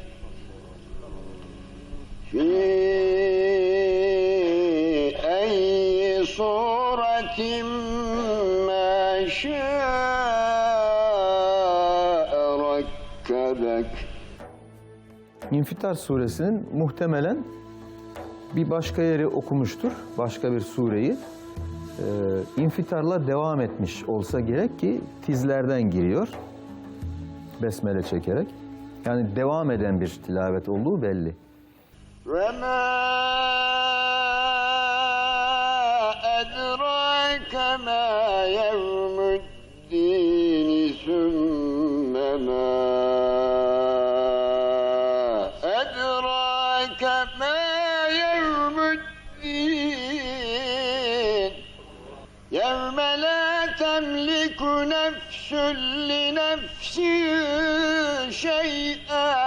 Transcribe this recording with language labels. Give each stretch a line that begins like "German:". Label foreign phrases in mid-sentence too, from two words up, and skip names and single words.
Arabic: في صورة ما شاء ركبك.
Turkish: İnfitar suresinin muhtemelen bir başka yeri okumuştur, başka bir sureyi. İnfitarla devam etmiş olsa gerek ki tizlerden giriyor, besmele çekerek. Yani devam eden bir tilavet olduğu belli.
Arabic: وَمَا أَدْرَاكَ مَا يَوْمُ الدِّينِ ثُمَّ مَا أَدْرَاكَ مَا يَوْمُ الدِّينِ لنفس شيئا